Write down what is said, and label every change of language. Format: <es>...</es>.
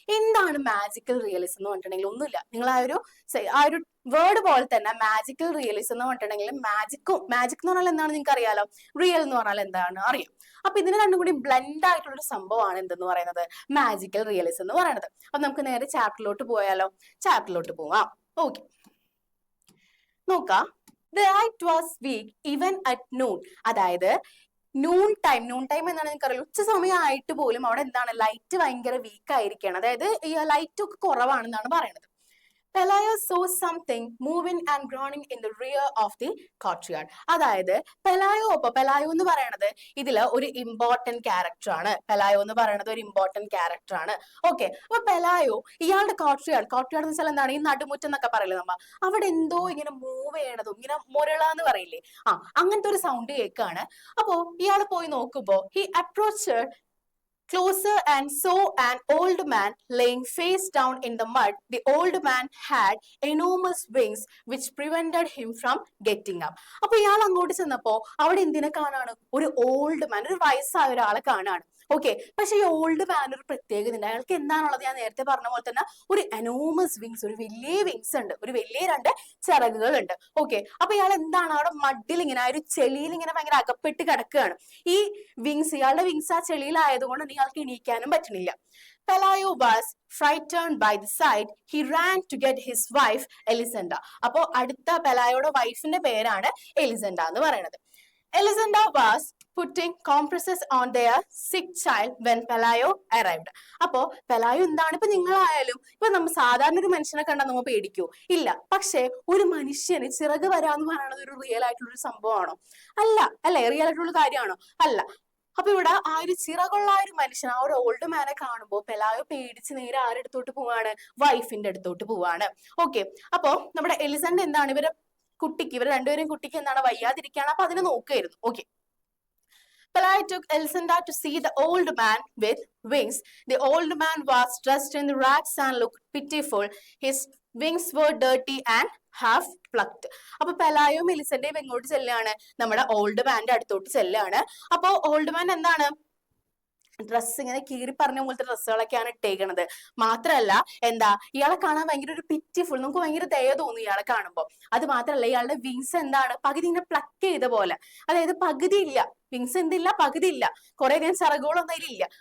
<ml>എന്താണ് magical realism എന്ന് പറഞ്ഞിട്ടുണ്ടെങ്കിൽ ഒന്നുമില്ല, നിങ്ങൾ ആ ഒരു വേർഡ് പോലെ തന്നെ മാജിക്കൽ റിയലിസം എന്ന് പറഞ്ഞിട്ടുണ്ടെങ്കിൽ മാജിക് എന്ന് പറഞ്ഞാൽ എന്താണ് നിങ്ങൾക്ക് അറിയാലോ, റിയൽ എന്ന് പറഞ്ഞാൽ എന്താണ് അറിയാം. അപ്പൊ ഇതിന് രണ്ടും കൂടി ബ്ലെൻഡ് ആയിട്ടുള്ള ഒരു സംഭവമാണ് എന്തെന്ന് പറയുന്നത്, മാജിക്കൽ റിയലിസം എന്ന് പറയുന്നത്. അപ്പൊ നമുക്ക് നേരെ ചാപ്റ്ററിലോട്ട് പോയാലോ. ചാപ്റ്ററിലോട്ട് പോവാം. ഓക്കെ, നോക്കാം.</ml> <en>The light was weak even at noon.</en> <ml>അതായത് നൂൺ ടൈം എന്നാണ് നിങ്ങൾക്കറിയാം, ഉച്ച സമയമായിട്ട് പോലും അവിടെ എന്താണ്, ലൈറ്റ് ഭയങ്കര വീക്ക് ആയിരിക്കുകയാണ്. അതായത് ഈ ലൈറ്റ് ഒക്കെ കുറവാണെന്നാണ് പറയുന്നത്.</ml> <en>Pelayo saw something moving and groaning in the rear of the courtyard.</en> <ml>അതായത് പെലായോ എന്ന് പറയുന്നത് ഇതില് ഒരു ഇമ്പോർട്ടന്റ് ക്യാരക്ടർ ആണ്. പെലായോ എന്ന് പറയുന്നത് ഒരു ഇമ്പോർട്ടന്റ് ക്യാരക്ടർ ആണ്. ഓക്കെ, അപ്പൊ പെലായോ ഇയാളുടെ കോർട്ട്യാർഡ് എന്ന് വെച്ചാൽ എന്താണ്, ഈ നടുമുറ്റം എന്നൊക്കെ പറയില്ലേ നമ്മ, അവിടെ എന്തോ ഇങ്ങനെ മൂവ് ചെയ്യണതും ഇങ്ങനെ മുരള എന്ന് പറയില്ലേ, അങ്ങനത്തെ ഒരു സൗണ്ട് കേൾക്കാണ്. അപ്പോ ഇയാൾ പോയി നോക്കുമ്പോ</ml> <en>he approached closer and saw an old man laying face down in the mud. The old man had enormous wings which prevented him from getting up.</en> <ml>അപ്പൊ ഇയാൾ അങ്ങോട്ട് ചെന്നപ്പോ അവിടെ എന്തിനെ കാണാണ്, ഒരു ഓൾഡ് മാൻ, ഒരു വയസ്സായ ഒരാളെ കാണാണ്. ഓക്കെ, പക്ഷെ ഈ ഓൾഡ് മാൻ ഒരു പ്രത്യേകത ഉണ്ട്. അയാൾക്ക് എന്താണുള്ളത്, ഞാൻ നേരത്തെ പറഞ്ഞ പോലെ തന്നെ ഒരു എനോമസ് വിങ്സ്, ഒരു വലിയ വിങ്സ് ഉണ്ട്, ഒരു വലിയ രണ്ട് ചിറകുകൾ ഉണ്ട്. ഓക്കെ, അപ്പൊ ഇയാൾ എന്താണ്, അവിടെ മഡിൽ ഇങ്ങനെ, ഒരു ചെളിയിൽ ഇങ്ങനെ ഭയങ്കര അകപ്പെട്ട് കിടക്കുകയാണ്. ഈ വിങ്സ്, ഇയാളുടെ വിങ്സ് ആ ചെളിയിലായതുകൊണ്ട് ഇയാൾക്ക് എണീക്കാനും പറ്റണില്ല.</ml> <en>Pelayo was frightened by the sight. He ran to get his wife Elisenda.</en> <ml>അപ്പോ അടുത്ത പെലായോയുടെ വൈഫിന്റെ പേരാണ് എലിസണ്ട എന്ന് പറയുന്നത്.</ml> <en>Elisenda was putting compresses on their sick child when Pelayo arrived.</en> <ml>അപ്പോ പെലായോ എന്താണ്, ഇപ്പൊ നിങ്ങളായാലും ഇപ്പൊ നമ്മൾ സാധാരണ ഒരു മനുഷ്യനെ കണ്ടാൽ നമ്മൾ പേടിക്കോ? ഇല്ല. പക്ഷെ ഒരു മനുഷ്യന് ചിറക് വരാന്ന് പറയുന്നത് ഒരു റിയൽ ആയിട്ടുള്ള ഒരു സംഭവമാണോ? അല്ല. അല്ലെ, റിയൽ ആയിട്ടുള്ള കാര്യമാണോ? അല്ല. അപ്പൊ ഇവിടെ ആ ഒരു ചിറകുള്ള ആ ഒരു മനുഷ്യൻ, ആ ഒരു ഓൾഡ് മാനെ കാണുമ്പോ പെലായോ പേടിച്ച് നേരെ ആരെടുത്തോട്ട് പോവാണ്, വൈഫിന്റെ അടുത്തോട്ട് പോവാണ്. ഓക്കെ, അപ്പൊ നമ്മുടെ എലിസണ്ട എന്താണ്, ഇവര് രണ്ടുപേരും കുട്ടിക്ക് എന്താണ് വയ്യാതിരിക്കുകയാണ്. അപ്പൊ അതിനെ നോക്കുകയായിരുന്നു.</ml> <en>Okay, Pelayo took Elisenda to see the old man with wings. The old man was dressed in the rags and looked pitiful. His wings were dirty and half plucked.</en> <ml>അപ്പൊ പെലായും എലിസന്റെയും എങ്ങോട്ട് ചെല്ലാണ്, നമ്മുടെ ഓൾഡ് മാന്റെ അടുത്തോട്ട് ചെല്ലാണ്. അപ്പൊ ഓൾഡ് മാൻ എന്താണ്, dress ഇങ്ങനെ കീറി പറഞ്ഞ പോലത്തെ ഡ്രസ്സുകളൊക്കെയാണ് ഇട്ടേക്കണത്. മാത്രല്ല എന്താ, ഇയാളെ കാണാൻ ഭയങ്കര ഒരു പിറ്റിഫുൾ, നമുക്ക് ഭയങ്കര ദയ തോന്നും ഇയാളെ കാണുമ്പോൾ. അത് മാത്രല്ല, ഇയാളുടെ വിങ്സ് എന്താണ്, പകുതി ഇങ്ങനെ പ്ലക്ക് ചെയ്ത പോലെ, അതായത് പകുതി ഇല്ല, വിങ്സ് എന്തില്ല, പകുതി ഇല്ല, കുറെ അധികം ചിറകുകളൊന്നും അതിലില്ല.</ml>